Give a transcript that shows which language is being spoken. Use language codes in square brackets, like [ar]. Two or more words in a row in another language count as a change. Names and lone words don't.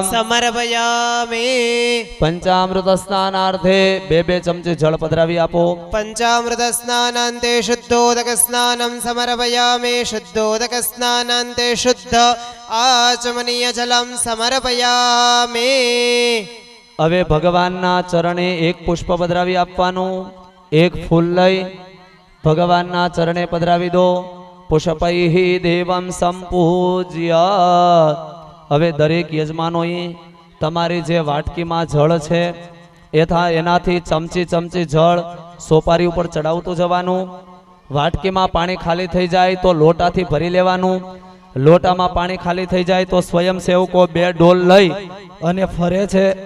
[sa] समर्पयामि पंचामृत स्नानार्थे [gu] 2-2 ચમચે જળ પધરાવી આપો [sa] पंचामृत स्नानान्ते शुद्धोदक स्नानं समर्पयामि शुद्धोदक स्नानान्ते शुद्ध आचमनीय जलं समर्पयामि [gu] હવે ભગવાનના ચરણે એક પુષ્પ પધરાવી આપવાનું એક ફૂલ લઈ ભગવાનના ચરણે પધરાવી દો [sa] पुष्पैः देवम संपूज्य [gu] હવે દરેક યજમાનોએ તમારી જે વાટકીમાં જળ છે એનાથી ચમચી ચમચી જળ સોપારી ઉપર ચડાવતું જવાનું વાટકીમાં પાણી ખાલી થઈ જાય તો લોટાથી ભરી લેવાનું લોટામાં પાણી ખાલી થઈ જાય તો સ્વયંસેવકો 2 ડોલ લઈ અને ફરે છે